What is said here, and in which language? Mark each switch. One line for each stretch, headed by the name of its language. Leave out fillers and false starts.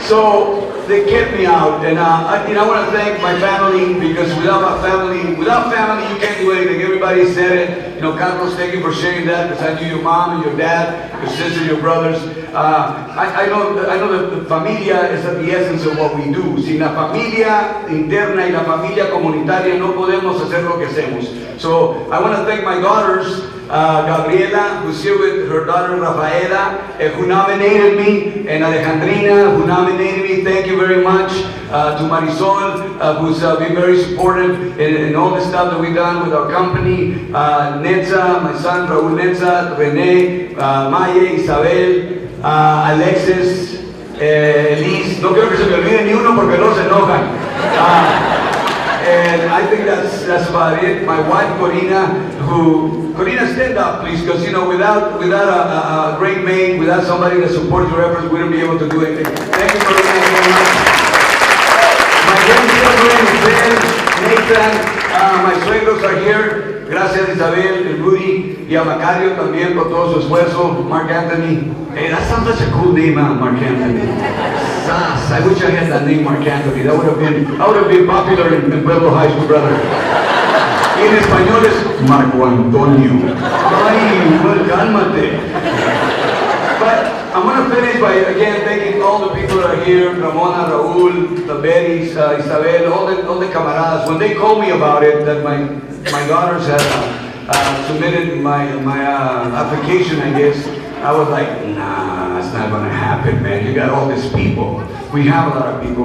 English: So they kept me out, and I want to thank my family, because without family, you can't do anything. Everybody said it. You know, Carlos, thank you for sharing that, because I knew your mom and your dad, your sister, your brothers. I know that the familia is at the essence of what we do.
Spanish: Sin la familia interna y la familia comunitaria no podemos hacer lo que hacemos.
English: So I want to thank my daughters. Gabriela, who's here with her daughter Rafaela, who nominated me, and Alejandrina, who nominated me. Thank you very much. To Marisol, who's been very supportive in all the stuff that we've done with our company. Netza, my son Raul Netza, Rene, Maya, Isabel, Alexis, Elise.
Spanish: No quiero que se me olvide ni uno porque no se enojan.
English: And I think that's about it. My wife Corina, Corina, stand up please, because you know without a great mate, without somebody that supports your efforts, we wouldn't be able to do anything. Thank you very much. My grandchildren, Ben, Nathan, my suegros are here.
Spanish: Gracias Isabel, and Rudy, y a Macario también por todo su esfuerzo.
English: Mark Anthony. Hey, that sounds such a cool name, Mark Anthony. Sas, I wish I had that name, Mark Anthony. I would have been popular in Pueblo High School, brother.
Spanish: Y en español es Marco Antonio. Ay, well, cálmate.
English: But I'm going to finish by again thanking all the people that are here, Ramona, Raul, the Bettys, Isabel, all the camaradas. When they called me about it, that my daughters had submitted my application, I guess, I was like, nah, it's not going to happen, man. You got all these people. We have a lot of people.